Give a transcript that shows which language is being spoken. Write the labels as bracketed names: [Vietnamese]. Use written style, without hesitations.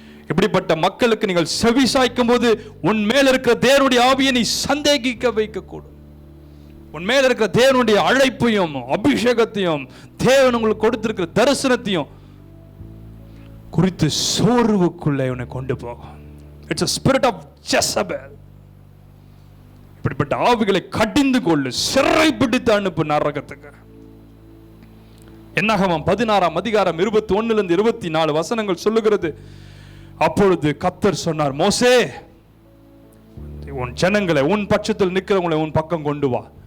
[Tamil] இப்படிப்பட்ட மக்களுக்கு நீங்கள் செவி சாய்க்கும் போது உன் மேல இருக்கிற தேவனுடைய ஆவியை நீ சந்தேகிக்க வைக்கக்கூடும். உன் மேல இருக்கிற தேவனுடைய அழைப்பையும் அபிஷேகத்தையும் தேவன் உங்களுக்கு கொடுத்திருக்கிற தரிசனத்தையும் குறித்து சோர்வுக்குள்ளே உன்னை கொண்டு போகும். [English] It's a spirit of Jezebel. [Tamil] இப்படிப்பட்ட ஆவிகளை கடிந்து கொள்ளு, சிறை பிடித்து அனுப்பு நரகத்துக்கு. என்னாகமம் 16ஆம் அதிகாரம் 21-24 வசனங்கள் சொல்லுகிறது. அப்பொழுது கர்த்தர் சொன்னார், மோசே உன் ஜனங்களை, உன் பட்சத்தில் நிற்கிறவங்களை உன் பக்கம் கொண்டு வா.